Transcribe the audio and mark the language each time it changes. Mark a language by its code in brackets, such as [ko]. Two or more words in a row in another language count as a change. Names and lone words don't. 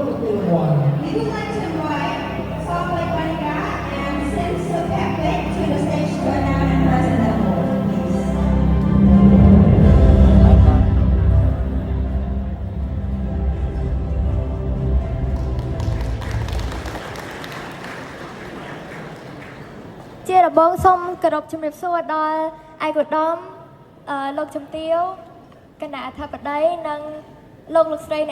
[en] We would like to invite Salt Lake Monica and Sims of Epic to the stage to announce and present the award, please. [km] ជារបងសូមគោរពជំរាបសួរដល់ឯកឧត្តមលោកជំទាវគណៈអធិបតីនិងលោកស្រីអ្នក